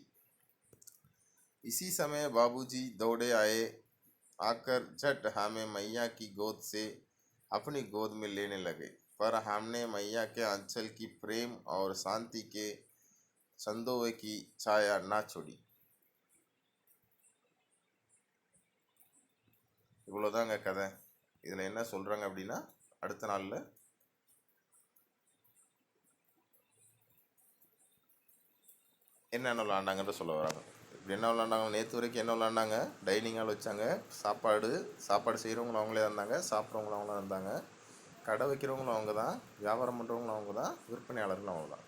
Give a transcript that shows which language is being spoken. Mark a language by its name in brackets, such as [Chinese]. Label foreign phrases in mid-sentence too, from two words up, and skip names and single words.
[Hindi] इसी समय बाबूजी दौड़े आए। आकर झट हमें मैया की गोद से अपनी गोद में लेने लगे, पर हमने मैया के आंचल की प्रेम और शांति के संदोवे की छाया ना छोड़ी। [Tamil] இவ்வளோதாங்க கதை. இதில் என்ன சொல்கிறாங்க அப்படின்னா, அடுத்த நாளில் என்னென்ன விளாண்டாங்கன்ற சொல்ல வராங்க. இப்படி என்ன விளாண்டாங்க, நேற்று வரைக்கும் என்ன விளாண்டாங்க, [English] dining hall [Tamil] வச்சாங்க, சாப்பாடு செய்கிறவங்களும் அவங்களே இருந்தாங்க, சாப்பிட்றவங்களும் அவங்களே இருந்தாங்க, கடை வைக்கிறவங்களும் அவங்க தான், வியாபாரம் பண்ணுறவங்களும் அவங்க தான், விற்பனையாளர்களும் அவங்க தான்.